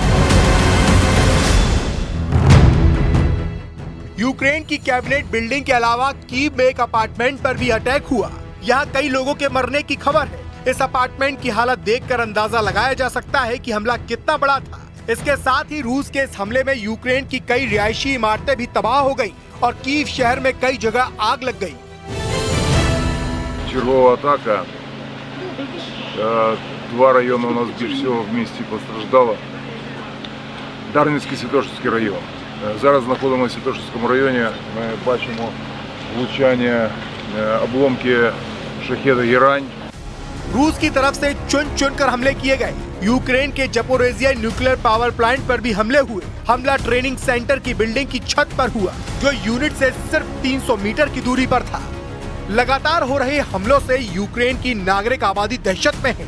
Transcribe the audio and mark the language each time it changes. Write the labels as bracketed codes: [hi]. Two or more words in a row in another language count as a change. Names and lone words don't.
[hi] यूक्रेन की [en] cabinet building [hi] के अलावा कीव में एक अपार्टमेंट पर भी अटैक हुआ। यहाँ कई लोगों के मरने की खबर है। इस अपार्टमेंट की हालत देखकर अंदाजा लगाया जा सकता है कि हमला कितना बड़ा था। इसके साथ ही रूस के इस हमले में यूक्रेन की कई रिहायशी इमारतें भी तबाह हो गई और कीव शहर में कई जगह आग लग गई। [uk] Черговая атака. 2 района у нас більш всього в місті постраждало. Дарницький, Святошинський район. Зараз знаходимося в Святошинському районі. Ми бачимо влучання, обломки шахеда «Герань». [hi] रूस की तरफ से चुन चुन कर हमले किए गए। यूक्रेन के जपोरेजिया [en] nuclear power plant [hi] पर भी हमले हुए। हमला [en] training center [hi] की बिल्डिंग की छत पर हुआ, जो यूनिट से सिर्फ 300 मीटर की दूरी पर था। लगातार हो रहे हमलों से यूक्रेन की नागरिक आबादी दहशत में है।